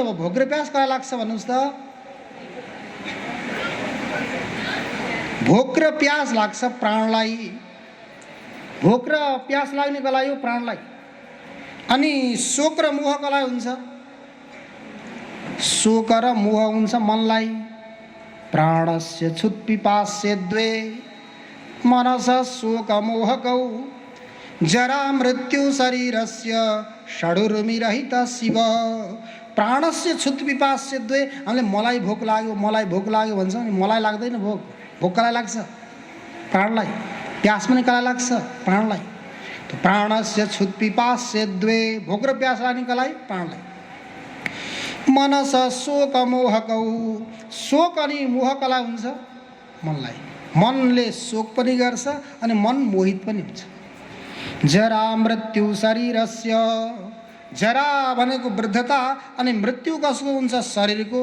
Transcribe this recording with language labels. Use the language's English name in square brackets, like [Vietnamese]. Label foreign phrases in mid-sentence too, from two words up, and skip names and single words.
[Nepali] अब भोक र प्यास कसलाई लाग्छ भन्नुहोस् त? भोक र प्यास लाग्छ प्राणलाई। भोक र प्यास लाग्ने कसलाई हो? प्राणलाई। अनि शोक र मोह कसलाई हुन्छ? शोक र मोह हुन्छ मनलाई। [Sanskrit] प्राणस्य क्षुत्पिपास्य द्वे मनस शोक मोहकौ जरा मृत्यु शरीरस्य षडुर्मिरहित शिव। प्राणस्य क्षुत्पिपास्य द्वे, [Nepali] हामीले मलाई भोक लाग्यो भन्छ नि, मलाई लाग्दैन भोक। भोक कसलाई लाग्छ? प्राणलाई। प्यास पनि कसलाई लाग्छ? प्राणलाई। [Sanskrit] तो प्राणस्य क्षुत्पिपास्य द्वे, [Nepali] भोक र प्यास लाग्ने कसलाई? प्राणलाई। [Sanskrit] मनस शोक मोहकौ, [Nepali] शोक अनि मोह कसलाई हुन्छ? मनलाई। मनले शोक पनि गर्छ अनि मन मोहित पनि हुन्छ। [Sanskrit] जरा मृत्यु शरीरस्य, [Nepali] जरा भनेको वृद्धता अनि मृत्यु कसको हुन्छ शरीरको।